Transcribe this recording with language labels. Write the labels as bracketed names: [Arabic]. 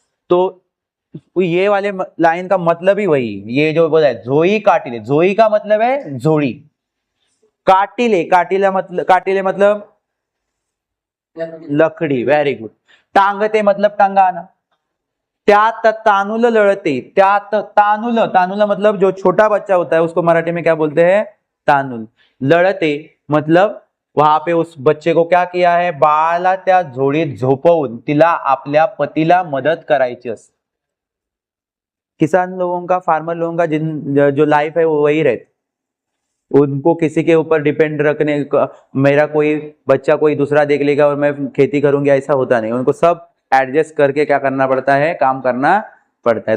[Hindi] तो ये वाले लाइन का मतलब ही वही, ये जो बोला है जोई काटिले, जोई का मतलब है जोड़ी, काटिले, काटिले मतलब लकड़ी, वेरी गुड। टांगते मतलब टंगाना, [Marathi] त्यात तानुल लड़ते, [Hindi] त्यात तानुल, तानुल मतलब जो छोटा बच्चा होता है उसको मराठी में क्या बोलते हैं, तानुल। लड़ते मतलब वहां पे उस बच्चे को क्या किया है, [Marathi] बाळाला त्या झोळीत झोपवून तिला आपल्या पतीला मदत करायची असते। [Hindi] किसान लोगों का, फार्मर लोगों का जो लाइफ है वो वही रहती, उनको किसी के ऊपर डिपेंड रखने का, मेरा कोई बच्चा कोई दूसरा देख लेगा और मैं खेती करूंगी ऐसा होता नहीं, उनको सब एडजस्ट करके क्या करना पड़ता है, काम करना पड़ता है।